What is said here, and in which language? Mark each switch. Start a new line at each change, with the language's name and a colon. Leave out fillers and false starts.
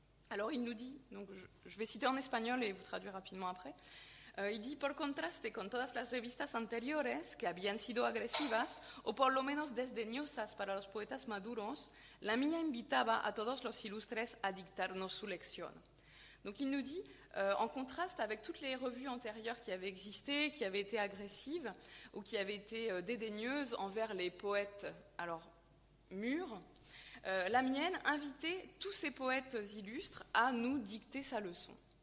French: Alors, il nous dit, donc je vais citer en espagnol et vous traduire rapidement après. Il dit,
Spanish: por contraste con todas las revistas anteriores que habían sido agresivas o por lo menos desdeñosas para los poetas maduros, la mía invitaba a todos los ilustres a dictarnos su lección.
French: Donc il nous dit, en contraste avec toutes les revues antérieures qui avaient existé, qui avaient été agressives ou qui avaient été dédaigneuses envers les poètes mûrs, la mienne invitait tous ces poètes illustres à nous dicter sa leçon.